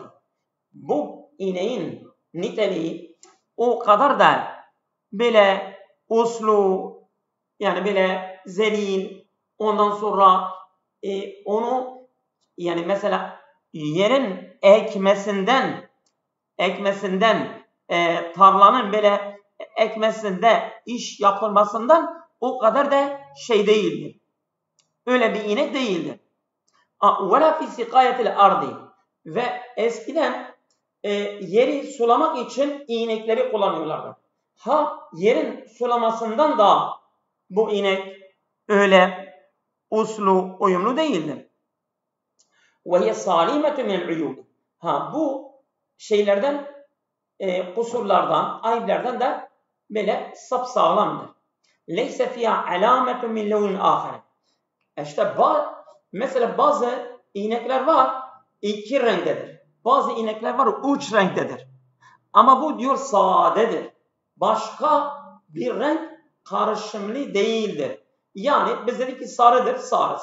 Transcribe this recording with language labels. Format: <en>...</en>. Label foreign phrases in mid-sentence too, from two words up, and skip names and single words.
<tr>Bu ineğin niteliği o kadar da böyle uslu yani böyle zelil ondan sonra onu yani mesela yerin ekmesinden ekmesinden, tarlanın böyle ekmesinde iş yapılmasından o kadar da şey değildir. Öyle bir inek değildir.</tr> <ar>وَلَا فِي سِقَايَةِ الْاَرْضِ</ar> <tr>Ve eskiden yeri sulamak için inekleri kullanıyorlardı. Yerin sulamasından da bu inek öyle uslu, uyumlu değildir.</tr> <ar>وَهِيَ صَالِمَةٌ مِنَ الْعُيُوبِ</ar> <tr>Bu şeylerden, kusurlardan, ayıplerden de böyle sapsağlamdır.</tr> <ar>لَيْسَ فِيهَا عَلَامَةٌ مِنْ لَوْنٍ آخَرٍ</ar> <tr>İşte mesela bazı inekler var, iki renktedir. Bazı inekler var, üç renktedir. Ama bu diyor sadedir. Başka bir renk karışımlı değildir. Yani biz dedik ki sarıdır, sarı.</tr>